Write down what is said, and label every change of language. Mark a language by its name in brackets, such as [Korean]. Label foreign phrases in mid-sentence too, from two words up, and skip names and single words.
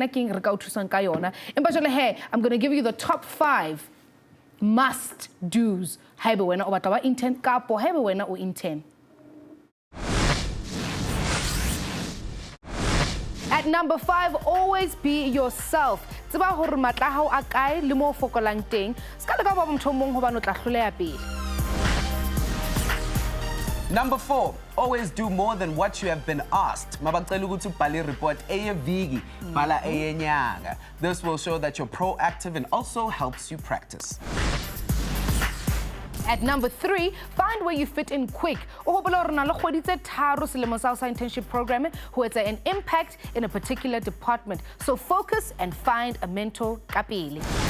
[English] I'm going to give you the top 5 must-dos. At number 5, always be yourself. [Southern Sotho] Tseba hore matla hao a kae le mo fokolang teng. Ska le ka ba motho mong hobane o tla hloleha pele. [English] Number 4, always do more than what you have been asked. [Zulu] Mabacela ukuthi ubhale report eyeviki, bhala eyenyanga. [English] This will show that you're proactive and also helps you practice. At number 3, find where you fit in quick. Internship program who has an impact in a particular department. So focus and find a mentor kapili.